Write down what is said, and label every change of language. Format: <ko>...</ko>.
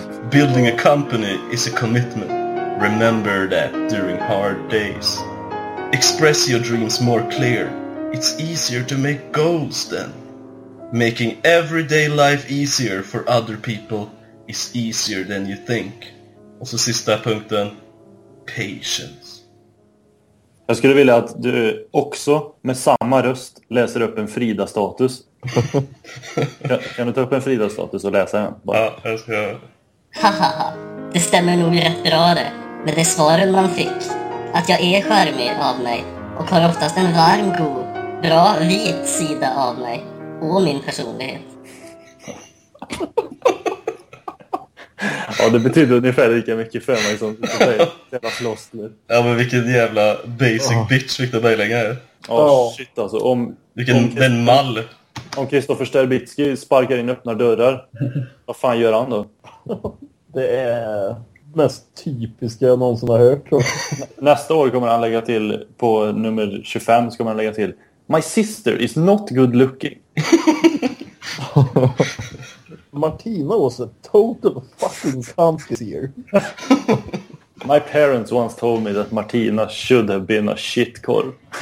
<en>Building a company is a commitment. Remember that during hard days. Express your dreams more clear. It's easier to make goals then. Making everyday life easier for other people is easier than you think.</en> <sv>Och så sista punkten.</sv> <en>Patience.</en> <sv>Jag skulle vilja att du också med samma röst läser upp en Frida-status. Kan du ta upp en Frida-status och läsa den? Bara. Ja, jag ska göra. Det stämmer nog rätt bra det. Men det svaren man fick. Att jag är skärmig av mig. Och har oftast en varm, god, bra, vit sida av mig. Och min personlighet. Ja, det betyder ungefär lika mycket för mig som jävla flost nu. Ja, men vilken jävla</sv> <en>basic bitch</en> <sv>Victor Bejlänga är. Ja, shit alltså. Om, vilken den mall. Om Kristoffer Sterbitsky sparkar in öppna dörrar. Vad fan gör han då? Det är mest typiska jag någonsin har hört. Nästa år kommer han lägga till på nummer 25 ska man lägga till.</sv> <en>My sister is not good looking. Martina was a total fucking</en> <sv>fantasier.</sv> <en>My parents once told me that Martina should have been a</en> <sv>shitkorv.</sv>